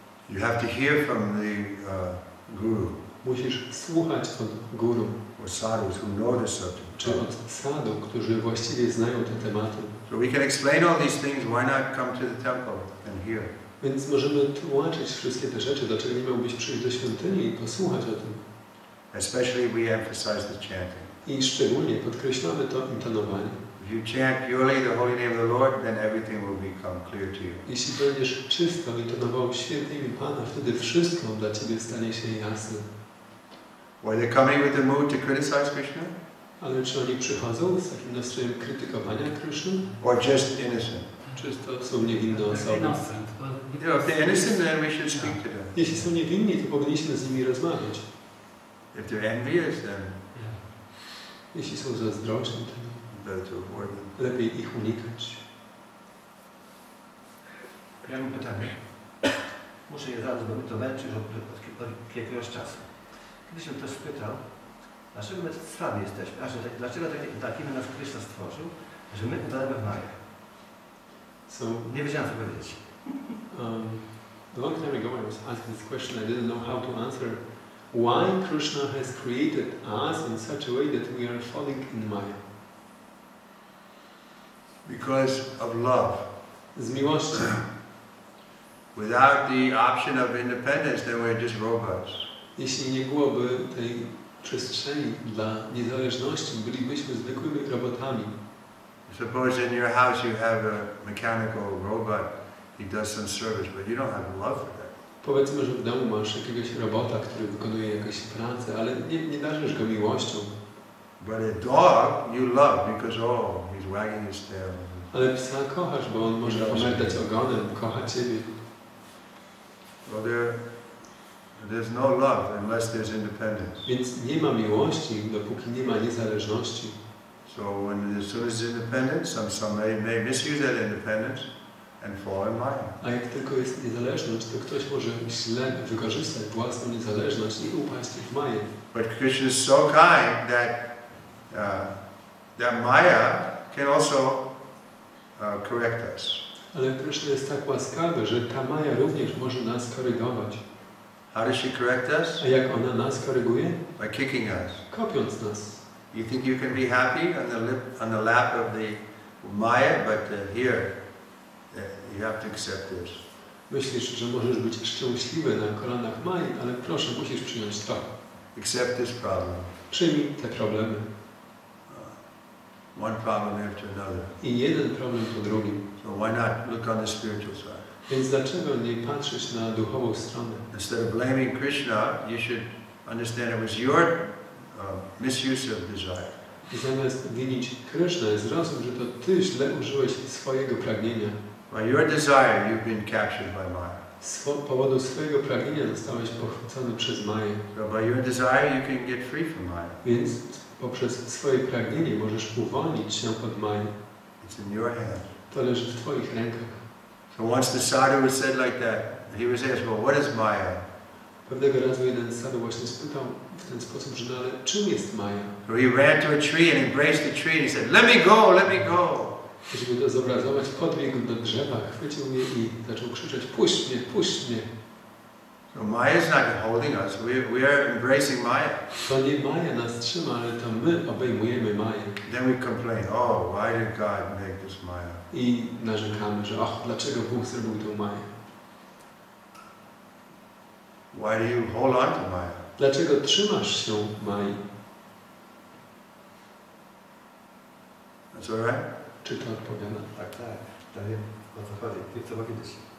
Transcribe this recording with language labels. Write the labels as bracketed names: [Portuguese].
[English] You have to hear from the guru. [Polish] Musisz słuchać od guru. [English] Or sadhus who know the subject. [Polish] Czy od sadhu, którzy właściwie znają te tematy. [English] So we can explain all these things. Why not come to the temple and hear? [Polish] Więc możemy tłumaczyć wszystkie te rzeczy, dlaczego nie miałbyś przyjść do świątyni i posłuchać o tym. [English] Especially we emphasize the chanting. [Polish] I szczególnie podkreślamy to intonowanie. [English] If you chant purely the holy name of the Lord, then everything will become clear to you. [Polish] Jeśli będziesz czysto intonował święte imię Pana, wtedy wszystko dla ciebie stanie się jasne. [English] Were they coming with the mood to criticize Krishna? [Polish] Ale czy oni przychodzą z takim nastrojem krytykowania Kryszny? [English] Or just innocent? [Polish] Czy to są niewinne osoby? [English] You know, if they're innocent, then we should speak to them. [Polish] Jeśli są niewinni, to powinniśmy z nimi rozmawiać. [English] If they're envious, then [Polish] Jeśli są zazdrosni, to [English] better to avoid them. [Polish] lepiej ich unikać. Ja mam pytanie. Muszę je zadać, bo mnie to męczy już od jakiegoś czasu. Kiedyś się ktoś spytał, dlaczego my sami jesteśmy, dlaczego takimi nas Krishna stworzył, że my udajemy w Maję. Nie wiedziałem, co powiedzieć. [English] A long time ago I was asked this question, I didn't know how to answer. Why Krishna has created us in such a way that we are falling in Maya? Because of love. [Polish] Z miłości. [English] Without the option of independence, then we're just robots. [Polish] Jeśli nie byłoby tej przestrzeni dla niezależności, bylibyśmy zwykłymi robotami. [English] Suppose in your house you have a mechanical robot, he does some service, but you don't have love for that. [Polish] Powiedzmy, że w domu masz jakiegoś robota, który wykonuje jakąś pracę, ale nie darzysz go miłością. [English] But a dog you love because he's wagging his tail. [Polish] Ale psa kochasz, bo on może pomerdać ogonem, kocha ciebie. [English] Well, there's no love unless there's independence. [Polish] Więc nie ma miłości, dopóki nie ma niezależności. [English] So as soon as there's independence, some may misuse that independence and fall in Maya. [Polish] A jak tylko jest niezależność, to ktoś może źle wykorzystać własną niezależność i upaść w Maję. [English] But Krishna is so kind that Maya can also correct us. [Polish] Ale Krishna jest tak łaskawy, że ta Maja również może nas korygować. [English] How does she correct us? [Polish] A jak ona nas koryguje? [English] By kicking us. [Polish] Kopiąc nas. [English] You think you can be happy on the lap of the Maya, but here you have to accept this. [Polish] Myślisz, że możesz być szczęśliwy na kolanach Mai, ale proszę, musisz przyjąć to. [English] Accept this problem. [Polish] Przyjmij te problemy. [English] One problem after another. [Polish] I jeden problem po drugim. [English] So why not look on the spiritual side? [Polish] Więc dlaczego nie patrzeć na duchową stronę? [English] Instead of blaming Krishna, you should understand it was your misuse of desire. [Polish] I zamiast winić Krysznę, zrozum, że to ty źle użyłeś swojego pragnienia. [English] By your desire, you've been captured by Maya. [Polish] Z powodu swojego pragnienia zostałeś pochwycony przez Maję. [English] So by your desire, you can get free from Maya. [Polish] Więc poprzez swoje pragnienie możesz uwolnić się od Maję. [English] It's in your hands. [Polish] To leży w twoich rękach. [English] So once the sadhu was said like that, he was asked, well, what is Maya? [Polish] Pewnego razu jeden sadhu właśnie spytał w ten sposób, że no ale czym jest Maja? [English] So he ran to a tree and embraced the tree and he said, let me go, let me go. [Polish] Żeby to zobrazować, podbiegł do drzewa, chwycił mnie i zaczął krzyczeć, puść mnie, puść mnie. [English] So Maya is not holding us, we are embracing Maya. [Polish] To nie Maja nas trzyma, ale to my obejmujemy Maję. [English] Then we complain, oh, why did God make this Maya? [Polish] I narzekamy, że dlaczego Bóg zrobił tę Maję? [English] Why do you hold on to Maya? [Polish] Dlaczego trzymasz się Mai? [English] That's all right? [Polish] Czy to odpowiada? Tak, to wiem, o co chodzi. Nie chcę powiedzieć.